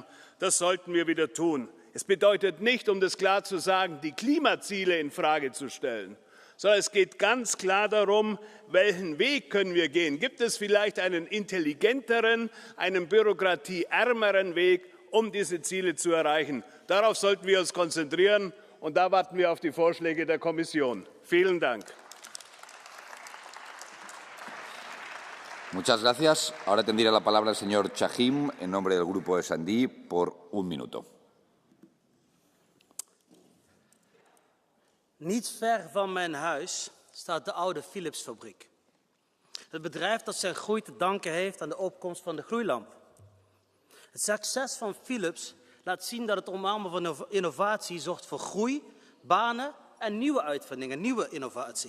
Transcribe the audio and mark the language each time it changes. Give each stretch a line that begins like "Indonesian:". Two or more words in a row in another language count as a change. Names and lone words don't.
German: Das sollten wir wieder tun. Es bedeutet nicht, um das klar zu sagen, die Klimaziele in Frage zu stellen, sondern es geht ganz klar darum, welchen Weg können wir gehen. Gibt es vielleicht einen intelligenteren, einen bürokratieärmeren Weg, um diese Ziele zu erreichen? Darauf sollten wir uns konzentrieren, und da warten wir auf die Vorschläge der Kommission. Vielen Dank.
Spanish: Muchas gracias. Ahora tendría la palabra el señor Chahim en nombre del Grupo S&D por un minuto.
Dutch: Niet ver van mijn huis staat de oude Philips-fabriek. Het bedrijf dat zijn groei te danken heeft aan de opkomst van de gloeilamp. Het succes van Philips laat zien dat het omarmen van innovatie zorgt voor groei, banen en nieuwe uitvindingen, nieuwe innovatie.